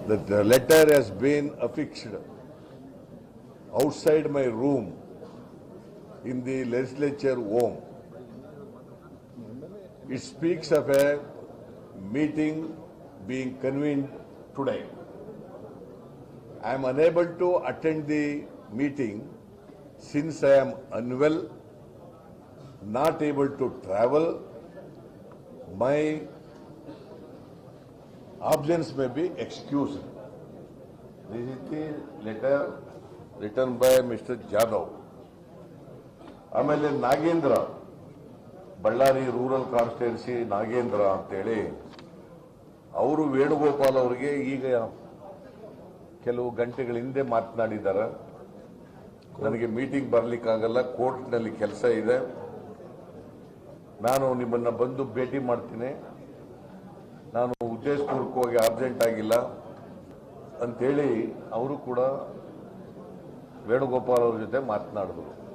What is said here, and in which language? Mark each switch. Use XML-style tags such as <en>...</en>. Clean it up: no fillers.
<en>The letter has been affixed outside my room in the legislature home. It speaks of a meeting being convened today. I am unable to attend the meeting since I am unwell, not able to travel. My absence may be excused. This is the letter written by Mr. Jadhav.</en> <kn>ಆಮೇಲೆ Nagendra, Ballari rural constituency Nagendra ಅಂತೇಳಿ ಅವರು ವೇಣುಗೋಪಾಲ್ ಅವರಿಗೆ ಈಗ ಕೆಲವು ಗಂಟೆಗಳ ಹಿಂದೆ ಮಾತನಾಡಿದ್ದಾರೆ. ನನಗೆ ಮೀಟಿಂಗ್ ಬರ್ಲಿಕ್ಕಾಗಲ್ಲ, ಕೋರ್ಟ್ನಲ್ಲಿ ಕೆಲಸ ಇದೆ, ನಾನು ನಿಮ್ಮನ್ನ ಬಂದು ಭೇಟಿ ಮಾಡ್ತೀನಿ, ನಾನು ಉದ್ದೇಶಪೂರ್ವಕವಾಗಿ ಅರ್ಜೆಂಟ್ ಆಗಿಲ್ಲ ಅಂತೇಳಿ ಅವರು ಕೂಡ ವೇಣುಗೋಪಾಲ್ ಅವ್ರ ಜೊತೆ ಮಾತನಾಡಿದ್ರು.</kn>